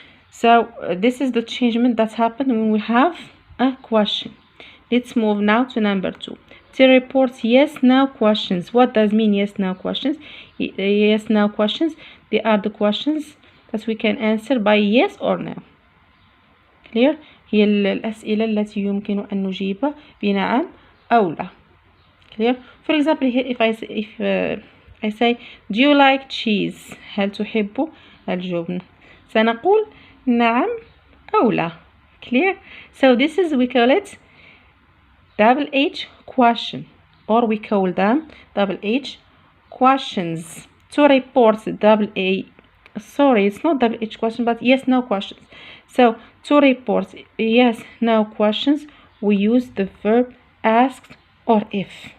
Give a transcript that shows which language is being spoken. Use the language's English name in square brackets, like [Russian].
[English] So this is the changement that happened when we have a question. Let's move now to number 2. To report yes no questions. What does mean yes no questions? Yes no questions, they are the questions that we can answer by yes or no. Clear? [Arabic] هي الأسئلة التي يمكن أن نجيب بنعم أو لا. [English] Clear? For example, here if I say do you like cheese? [Arabic] هل تحب الجبن؟ سنقول نعم أو لا. [English] Clear? So this is, we call it double H question, or we call them double H questions. To report double A, sorry, it's not double H question, but yes no questions. So to report yes no questions, we use the verb asked or if.